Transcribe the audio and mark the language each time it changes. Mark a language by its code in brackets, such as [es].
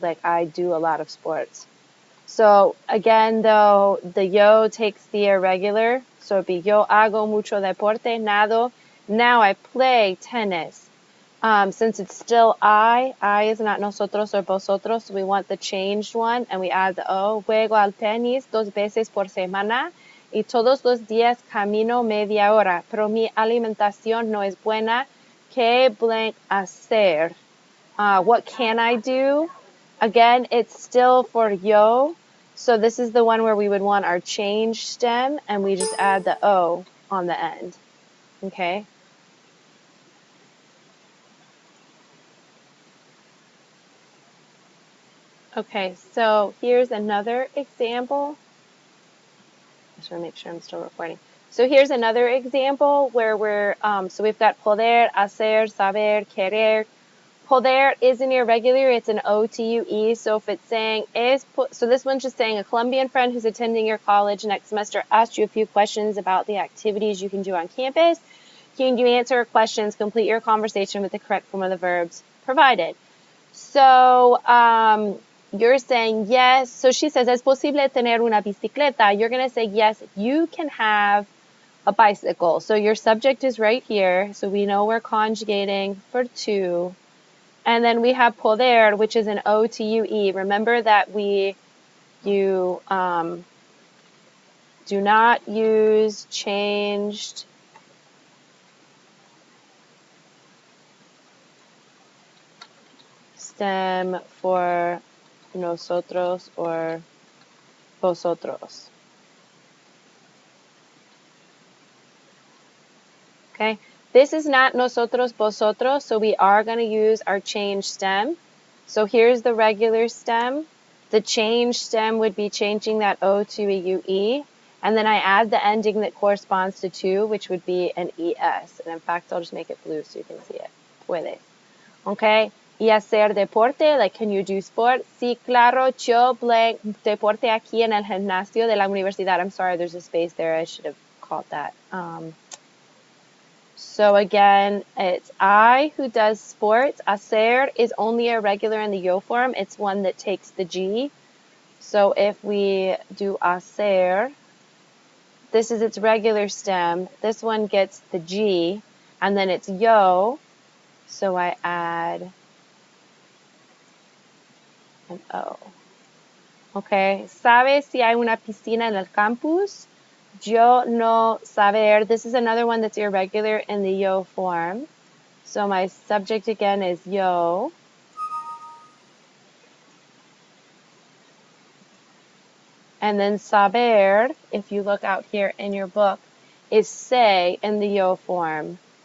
[en] Like, I do a lot of sports. So again, though, the yo takes the irregular. So it'd be [es] yo hago mucho deporte, nado. [en] Now I play tennis. Since it's still I is not nosotros or vosotros, so we want the changed one, and we add the O. [es] Juego al tenis 2 veces por semana y todos los días camino media hora, pero mi alimentación no es buena. ¿Qué blank hacer? [en] What can I do? Again, it's still for yo, so this is the one where we would want our change stem, and we just add the O on the end, okay? Okay, so here's another example. I just want to make sure I'm still recording. So here's another example where so we've got poder, hacer, saber, querer. Poder is an irregular, it's an O-T-U-E, so if it's saying, so this one's just saying a Colombian friend who's attending your college next semester asked you a few questions about the activities you can do on campus. Can you answer questions, complete your conversation with the correct form of the verbs provided? So you're saying yes. So she says, [es] ¿es posible tener una bicicleta? [en] You're going to say yes, you can have a bicycle. So your subject is right here. So we know we're conjugating for to. And then we have poder, which is an O-T-U-E. Remember that you do not use changed stem for nosotros or vosotros. Okay, this is not nosotros, vosotros, so we are going to use our change stem. So here's the regular stem. The change stem would be changing that O to a UE, and then I add the ending that corresponds to to, which would be an ES. And in fact, I'll just make it blue so you can see it. Puedes. Okay, [es] y hacer deporte, [en] like can you do sport? [es] Sí, claro, yo play deporte aquí en el gimnasio de la universidad. [en] I'm sorry, there's a space there. I should have called that. So again, it's I who does sports. Hacer is only irregular in the yo form. It's one that takes the G. So if we do hacer, this is its regular stem. This one gets the G, and then it's yo. So I add an O. Okay. [es] ¿Sabes si hay una piscina en el campus? Yo no saber. [en] This is another one that's irregular in the yo form. So my subject again is yo. And then saber, if you look out here in your book, is say in the yo form.